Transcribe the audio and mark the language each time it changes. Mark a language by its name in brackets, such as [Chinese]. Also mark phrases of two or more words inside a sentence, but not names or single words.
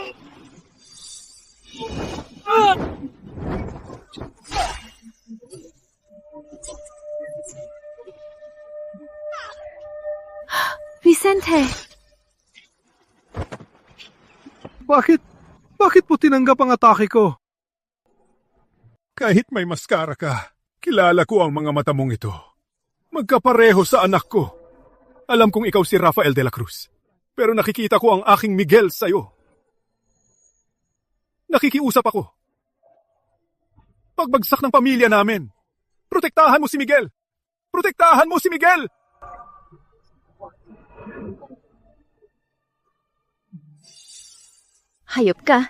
[Filipino] Vicente! Bakit mo tinanggap ang atake ko? Kahit may maskara ka, kilala ko ang mga mata mong ito. Magkapareho sa anak ko. Alam kong ikaw si Rafael de la Cruz. Pero nakikita ko ang aking Miguel sa'yo. Nakikiusap ako. Pagbagsak ng pamilya namin, protektahan mo si Miguel! Protektahan mo si Miguel! Hayop ka.